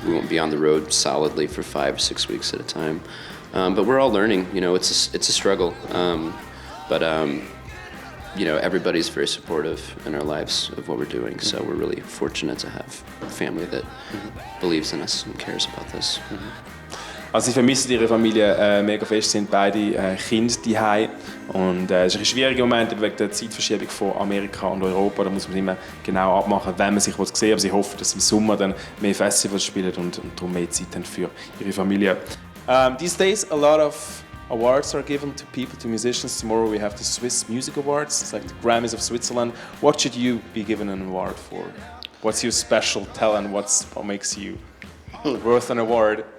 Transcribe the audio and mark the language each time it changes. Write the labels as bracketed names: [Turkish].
[English] We won't be on the road solidly for 5 or 6 weeks at a time. But we're all learning. It's a struggle. But everybody's very supportive in our lives of what we're doing. So we're really fortunate to have a family that believes in us and cares about this. [German] Also sie vermissen ihre Familie mega fest, sind beide Kinder daheim. Und es ist ein schwieriger Moment wegen der Zeitverschiebung von Amerika und Europa. Da muss man immer genau abmachen, wenn man sich sehen will. Aber sie hoffen, dass im Sommer dann mehr Festivals spielen und darum mehr Zeit haben für ihre Familie. [English] These days a lot of awards are given to people, to musicians. Tomorrow we have the Swiss Music Awards. It's like the Grammys of Switzerland. What should you be given an award for? What's your special talent? What makes you worth an award?